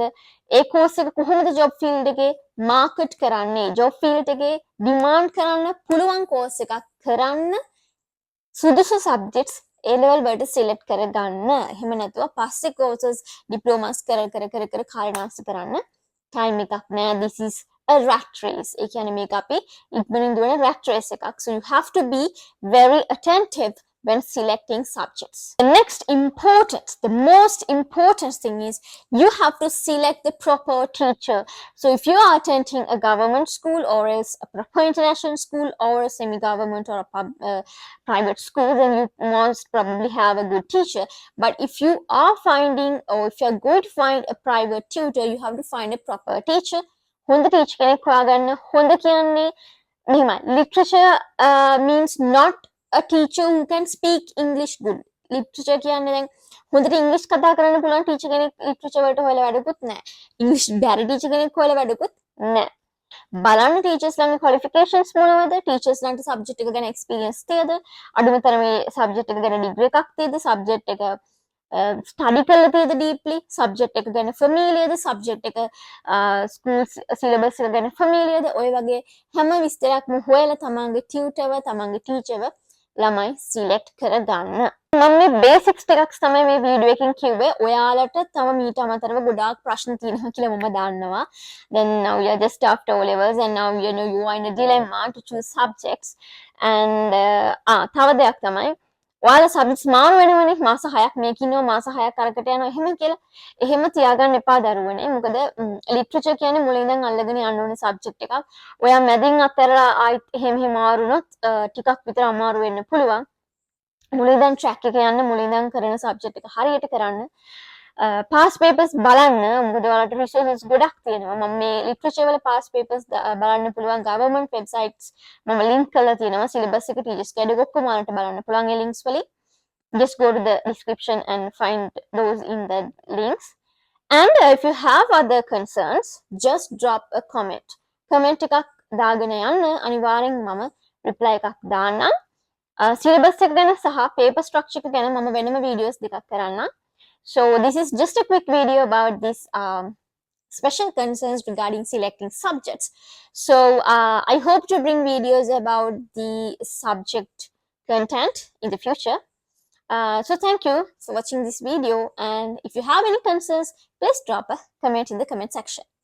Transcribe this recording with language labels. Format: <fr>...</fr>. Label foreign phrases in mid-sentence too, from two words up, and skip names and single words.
<si>ඒ කෝස් එක කොහොමද</si> <en>job field</en> <si>එකේ මාකට් කරන්නේ?</si> <en>job field</en> <si>එකේ ඩිමාන්ඩ් කරන්න පුළුවන් කෝස් එකක් කරන්න සුදුසු සබ්ජෙක්ට්ස් A level වලට සිලෙක්ට් කරගන්න. එහෙම නැතුව පස්සේ</si> <en>courses diplomas</en> <si>කර කාලය නාස්ති කරන්න time එකක් නෑ.</si> <en>This is a rat race.</en> <si>ඒ කියන්නේ මේක අපි ඉක්මනින් දුවන</si> <en>rat race</en> <si>එකක්.</si> <en>So you have to be very attentive when selecting subjects. The most important thing is you have to select the proper teacher. So if you are attending a government school or else a proper international school or a semi-government or a private school, then you must probably have a good teacher. But if you are finding or if you are going to find a private tutor, you have to find a proper teacher.</en> <si>හොඳ teacher කෙනෙක් හොයාගන්න. හොඳ කියන්නේ මෙහෙමයි.</si> <en>Literature means not a teacher who can speak English good.</en> <si>Literature කියන්නේ දැන් හොඳට ඉංග්‍රීසි කතා කරන්න පුළුවන් ටීචර් කෙනෙක් ලිටරචර් වලට හොයලා වැඩකුත් නැහැ. ඉංග්‍රීසි බැරි ටීචර් කෙනෙක් හොයලා වැඩකුත් නැහැ. බලන්න ටීචර්ස් ළඟ ක්වොලිෆිකේෂන්ස් මොනවද? ටීචර්ස් ළඟට සබ්ජෙක්ට් එක ගැන එක්ස්පීරියන්ස් තියද? අඩුම තරමේ සබ්ජෙක්ට් එක ගැන ඩිග්‍රී එකක් තියද? සබ්ජෙක්ට් එක ස්ටඩි කරලා තියද ඩීප්ලි? සබ්ජෙක්ට් එක ගැන ෆැමිලියර්ද? සබ්ජෙක්ට් එක</si> <en>school syllabus</en> <si>එක ගැන ෆැමිලියර්ද? ඔය වගේ හැම විස්තරයක්ම හොයලා තමන්ගේ ටියුටර්ව තමන්ගේ ටීචර්ව ළමයි සිලෙක්ට් කරගන්න. මම මේ බේසික්ස් ටිකක් තමයි මේ වීඩියෝ එකෙන් කිව්වේ. ඔයාලට තව මීට අමතරව ගොඩාක් ප්‍රශ්න තියෙනවා කියලා මම දන්නවා.</si> <en>Then now you are just after O levels and now you are in a dilemma to choose subjects.</en> <si>And තව දෙයක් තමයි ඔයාලා සබ්ජෙක්ට්ස් මාරු වෙනවනේ. මාස 6ක් මේක ඉන්නවා, මාස 6ක් අරකට යනවා එහෙම කියලා. එහෙම තියාගන්න එපා දරුවනේ. මොකද ලිටරචර් කියන්නේ මුලින් ඉඳන් අල්ලගෙන යන්න ඕනේ සබ්ජෙක්ට් එකක්. ඔයා මැදින් අතරලා ආයිත් එහෙම මාරුනොත් ටිකක් විතර අමාරු වෙන්න පුළුවන්. මුලින් ඉඳන් ට්‍රැක් එක යන්න, මුලින් ඉඳන් කරන සබ්ජෙක්ට් එක හරියට කරන්න.</si> <en>past papers</en> <si>බලන්න. මොකද ඔයාලට රිසෝසස් ගොඩක් තියෙනවා. මම මේ ලිටරචර් වල</si> <en>past papers</en> <si>බලන්න පුළුවන්</si> <en>government websites</en> <si>මම ලින්ක් කරලා තියෙනවා. සිලබස් එක</si> <en>teachers guide</en> <si>ඔක්කොම ඔයාලට බලන්න පුළුවන් ඒ ලින්ක්ස් වලින්.</si> <en>Just go to the description and find those in the links. And if you have other concerns, just drop a comment.</en> <si>Comment එකක් දාගෙන යන්න. අනිවාර්යෙන් මම reply එකක් දාන්නම්. syllabus එක ගැන සහ</si> <en>paper structure</en> <si>එක ගැන මම වෙනම videos දෙකක් කරන්නම්.</si> <en>So this is just a quick video about this special concerns regarding selecting subjects. So I hope to bring videos about the subject content in the future. So thank you for watching this video, and if you have any concerns, please drop a comment in the comment section.</en>